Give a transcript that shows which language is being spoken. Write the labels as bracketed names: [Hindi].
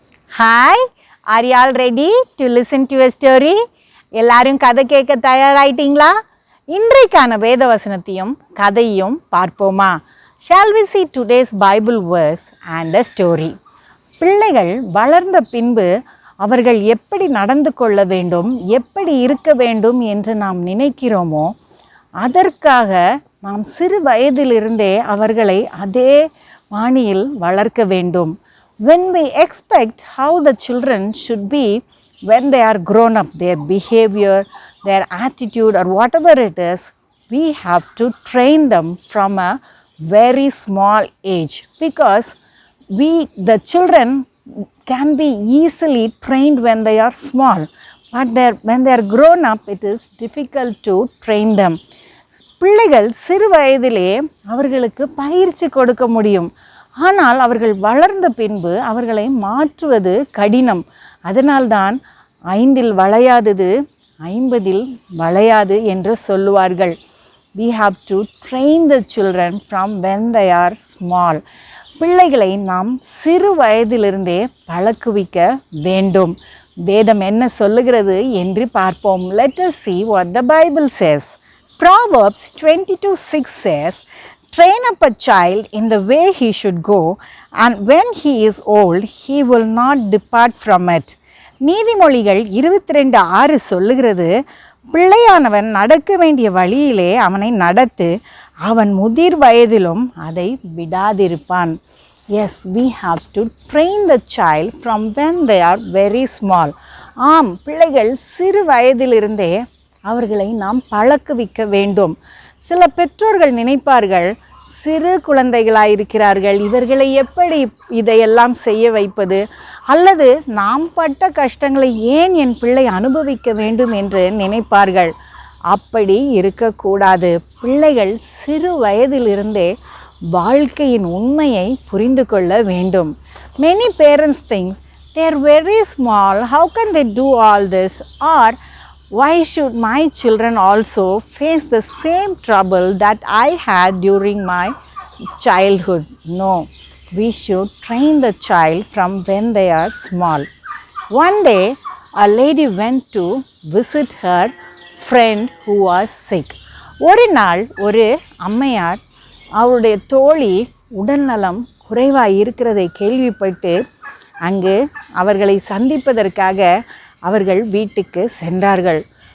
[English] Hi, are you all ready to listen to a story? [Tamil] எல்லாரும் கதை கேட்க தயாராயிட்டீங்களா? இன்றைக்கான வேத வசனத்தையும் கதையும் பார்ப்போமா? [English] Shall we see today's Bible verse and a story? [Tamil] பிள்ளைகள் வளர்ந்த பின்பு அவர்கள் எப்படி நடந்து கொள்ள வேண்டும், எப்படி இருக்க வேண்டும் என்று நாம் நினைக்கிறோமோ, அதற்காக நாம் சிறு வயதிலிருந்தே அவர்களை அதே பாணியில் வளர்க்க வேண்டும். [English] When we expect how the children should be when they are grown up, their behavior, their attitude or whatever it is, we have to train them from a very small age, because the children can be easily trained when they are small, but when they are grown up it is difficult to train them. [Tamil] பிள்ளைகள் சிறு வயதிலே அவர்களுக்கு பயிற்சி கொடுக்க முடியும், ஆனால் அவர்கள் வளர்ந்த பின்பு அவர்களை மாற்றுவது கடினம். அதனால்தான் 5 வளையாதது 50 வளையாது என்று சொல்லுவார்கள். [English] We have to train the children from when they are small. [Tamil] பிள்ளைகளை நாம் சிறு வயதிலிருந்தே பழக்குவிக்க வேண்டும். வேதம் என்ன சொல்லுகிறது என்று பார்ப்போம். [English] Let us see what the Bible says. Proverbs 22:6 says, "Train up a child in the way he should go, and when he is old, he will not depart from it." [Tamil] நீதிமொழிகள் 22:6 சொல்லுகிறது, பிள்ளையானவன் நடக்க வேண்டிய வழியிலே அவனை நடத்து, அவன் முதிர் வயதிலும் அதை விடாதிருப்பான். [English] Yes, we have to train the child from when they are very small. [Tamil] ஆம், பிள்ளைகள் சிறு வயதிலிருந்தே அவர்களை நாம் பழக்குவிக்க வேண்டும். சில பெற்றோர்கள் நினைப்பார்கள், சிறு குழந்தைகளாயிருக்கிறார்கள், இவர்களை எப்படி இதையெல்லாம் செய்ய வைப்பது, அல்லது நாம் பட்ட கஷ்டங்களை ஏன் என் பிள்ளை அனுபவிக்க வேண்டும் என்று நினைப்பார்கள். அப்படி இருக்கக்கூடாது. பிள்ளைகள் சிறு வயதிலிருந்தே வாழ்க்கையின் உண்மையை புரிந்து கொள்ள வேண்டும். [English] Many parents think they are very small, how can they do all this, or why should my children also face the same trouble that I had during my childhood? No, we should train the child from when they are small. One day, a lady went to visit her friend who was sick. [Tamil] ஒரு நாள் ஒரு அம்மையார் அவருடைய தோழி உடல்நலம் குறைவாக இருக்கிறதை கேள்விப்பட்டு அங்கு அவர்களை சந்திப்பதற்காக அவர்கள் வீட்டுக்கு சென்றார்கள்.